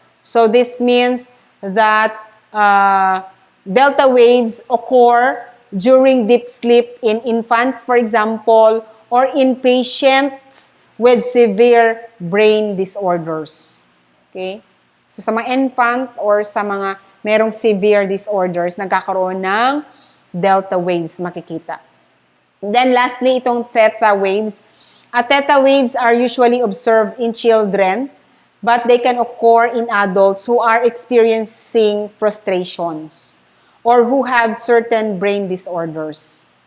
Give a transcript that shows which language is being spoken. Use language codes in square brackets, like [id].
[en] So this means that delta waves occur during deep sleep in infants, for example, or in patients with severe brain disorders. Okay? [tl] So sa mga infant or sa mga merong severe disorders, nagkakaroon ng delta waves makikita. [en] Then lastly, itong theta waves. Theta waves are usually observed in children, but they can occur in adults who are experiencing frustrations or who have certain brain disorders.